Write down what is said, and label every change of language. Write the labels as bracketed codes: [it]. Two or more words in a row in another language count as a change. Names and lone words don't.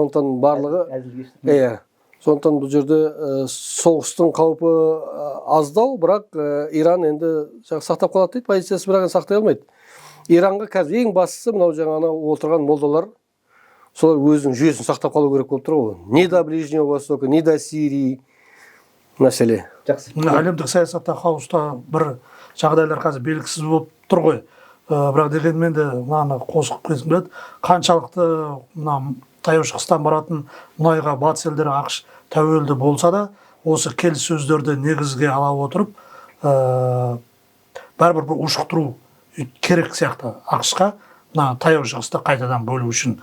[kk] Сондықтан барлығы сондықтан бұл жерде соғыстың қаупі аздау, бірақ Иран енді сақтап қалады дейді, позициясы бірақ сақтай алмайды. Иранға қазір ең бастысы мынау жаңағы отырған молдалар солар өзінің жүйесін сақтап қалу керек болып тұр ғой. [ru] Не до Ближнего Востока, не до Сирии мәселе. [kk] Жақсы. Әлемдік саясатта хаоста бір жағдайлар қазір белгісіз болып тұр ғой. Бірақ дегенмен де мынаны қосып кеткім келеді. Қаншалықты мына таяу шығыстан баратын мұнайға батыс елдері ақш тәуелді болса да, осы келіссөздерді негізге ала отырып, бәрібір бір ушықтыру керек сияқты ақшқа таяу шығысты қайтадан бөлу үшін.